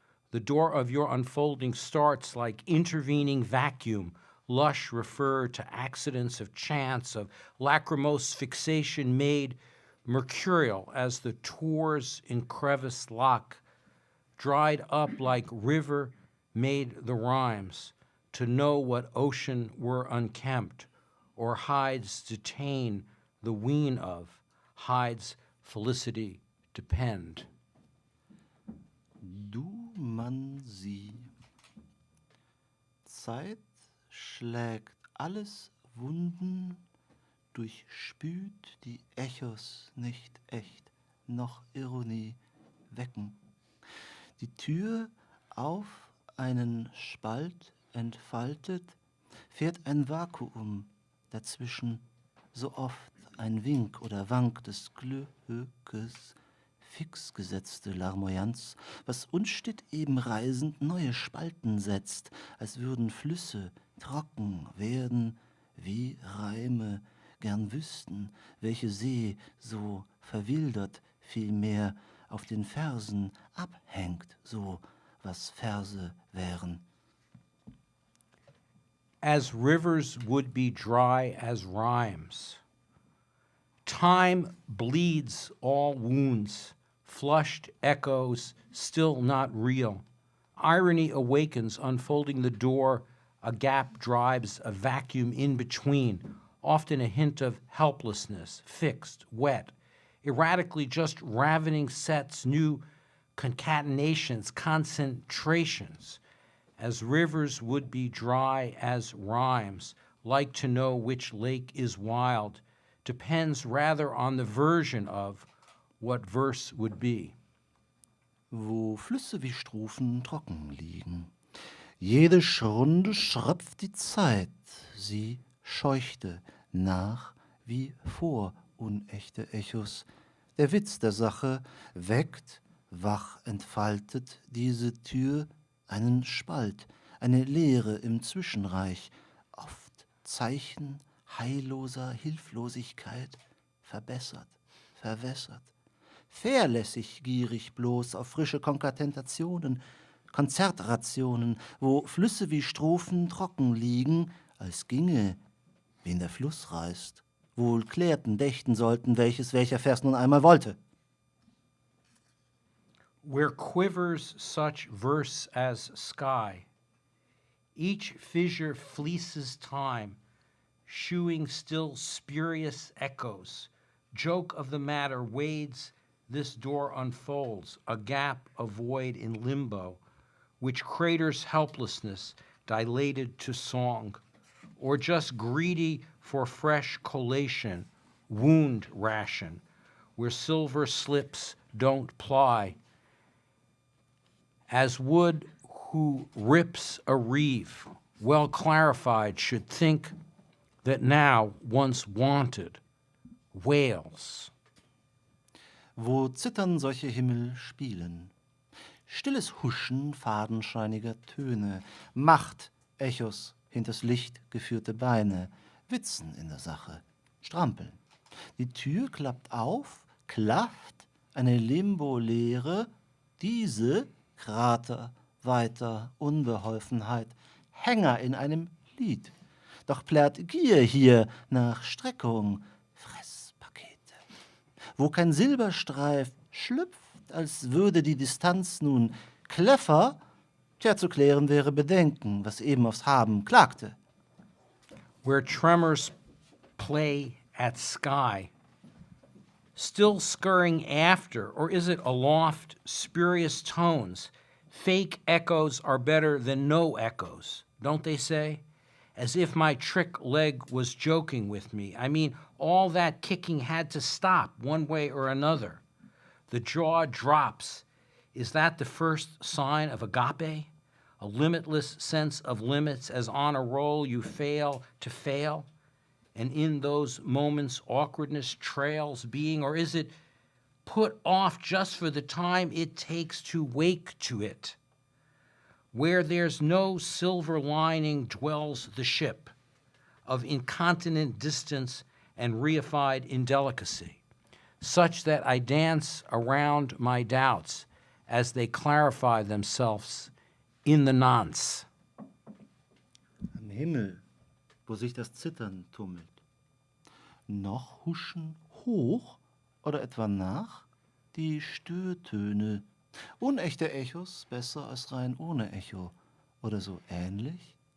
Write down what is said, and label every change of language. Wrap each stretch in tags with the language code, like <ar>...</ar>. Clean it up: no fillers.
<en>The door of your unfolding starts like intervening vacuum, lush refer to accidents of chance, of lachrymose fixation made mercurial as the tores in crevice lock, dried up like river made the rhymes, to know what ocean were unkempt, or hides detain the wean of, hides felicity depend.</en> <de>Du man sie. Zeit schlägt alles Wunden, durchspült die Echos nicht echt, noch Ironie wecken. Die Tür auf einen Spalt entfaltet, fährt ein Vakuum dazwischen, so oft ein Wink oder Wank des Glückes, fix gesetzte Larmoyanz, was unstet eben reisend neue Spalten setzt, als würden Flüsse trocken werden, wie Reime gern wüssten, welche See so verwildert vielmehr auf den Versen abhängt, so was Verse wären.</de> <en>As rivers would be dry as rhymes. Time bleeds all wounds, flushed echoes still not real. Irony awakens, unfolding the door, a gap drives a vacuum in between, often a hint of helplessness, fixed, wet, erratically just ravening sets, new concatenations, concentrations, as rivers would be dry as rhymes, like to know which lake is wild, depends rather on the version of what verse would be.</en> <de>Wo Flüsse wie Strophen trocken liegen. Jede Schrunde schröpft die Zeit, sie scheuchte nach wie vor unechte Echos. Der Witz der Sache weckt, wach entfaltet diese Tür einen Spalt, eine Leere im Zwischenreich, oft Zeichen heilloser Hilflosigkeit, verbessert, verwässert. Fairlässig gierig bloß auf frische Konkatentationen, Konzertrationen, wo Flüsse wie Strophen trocken liegen, als ginge den der Fluss reißt, wohl klärten, dächten sollten, welches welcher Vers nun einmal wollte.</de> <en>Where quivers such verse as sky, each fissure fleeces time, shewing still spurious echoes. Joke of the matter wades, this door unfolds, a gap, a void in limbo, which craters helplessness, dilated to song, or just greedy for fresh collation, wound ration, where silver slips don't ply, as wood who rips a reeve, well clarified, should think that now once wanted, wails.</en> <de>Wo zittern solche Himmel spielen. Stilles Huschen fadenscheiniger Töne, Macht, Echos hinters Licht geführte Beine, Witzen in der Sache, strampeln. Die Tür klappt auf, klafft, eine Limbo-Leere, diese Krater, weiter, Unbeholfenheit, Hänger in einem Lied. Doch plärt Gier hier nach Streckung, Fresspakete, wo kein Silberstreif schlüpft, als würde die Distanz nun Kläffer, tja, zu klären wäre Bedenken, was eben aufs Haben klagte.</de> <en>Where tremors play at sky, still scurrying after, or is it aloft, spurious tones? Fake echoes are better than no echoes, don't they say? As if my trick leg was joking with me. I mean, all that kicking had to stop one way or another. The jaw drops. Is that the first sign of agape? A limitless sense of limits as on a roll you fail to fail? And in those moments awkwardness trails being, or is it put off just for the time it takes to wake to it? Where there's no silver lining dwells the ship of incontinent distance and reified indelicacy, such that I dance around my doubts as they clarify themselves in the nonce.</en> <de>Am Himmel, wo sich das Zittern tummelt. Noch huschen hoch oder etwa nach die Störtöne. Unechte Echos besser als rein ohne Echo oder so ähnlich.</de>